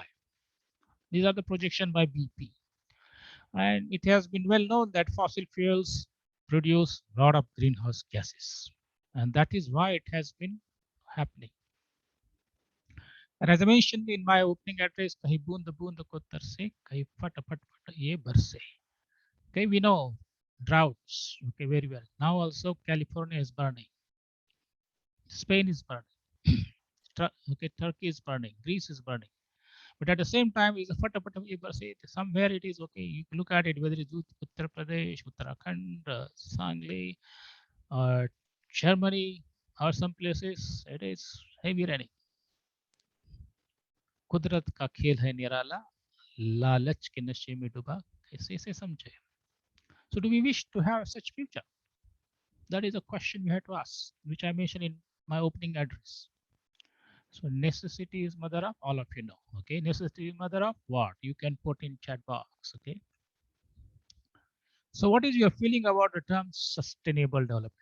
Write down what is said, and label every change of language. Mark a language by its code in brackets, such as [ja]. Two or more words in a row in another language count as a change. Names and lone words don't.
[en] These are the projection by BP. And it has been well known that fossil fuels produce a lot of greenhouse gases. And that is why it has been happening. And as I mentioned in my opening address, [hi] कहीं बूँद बूँद को तरसे, कहीं फट फट फट ये बरसे. [en] Okay, we know droughts. Okay, very well. Now also California is burning. Spain is burning. Okay, Turkey is burning. Greece is burning. But at the same time, is a fatapat somewhere it is okay. You look at it, whether it's Uttar Pradesh, Uttarakhand, Sangli, or Germany, or some places, it is heavy raining. [hi] कुदरत का खेल है निराला, लालच के नशे में डूबा, कैसे इसे समझे? [en] So do we wish to have such future? That is a question we have to ask, which I mentioned in my opening address. So necessity is mother of, all of you know. Okay, necessity is mother of what? You can put in chat box. Okay. So what is your feeling about the term sustainable development?